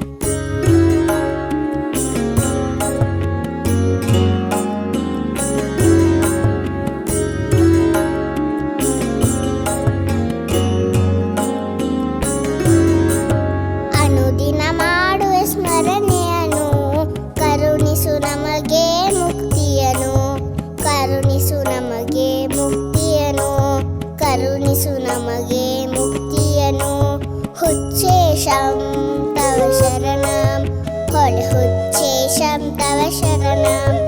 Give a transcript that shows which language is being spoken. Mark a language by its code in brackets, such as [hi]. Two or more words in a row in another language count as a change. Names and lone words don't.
[kn] अनुदिन ಮಾಡುವೆ ಸ್ಮರಣೆಯನ್ನು ಕರುಣಿಸು ನಮಗೆ ಮುಕ್ತಿಯನ್ನು ಕರುಣಿಸು ನಮಗೆ ಮುಕ್ತಿಯನ್ನು ಕರುಣಿಸು ನಮಗೆ ಮುಕ್ತಿಯನ್ನು [sa] ಹುಚ್ಚೇಶಂ ತವ ಶರಣಂ [kn] ಹಲೆ [sa] ಹುಚ್ಚೇಶಂ ತವ ಶರಣಂ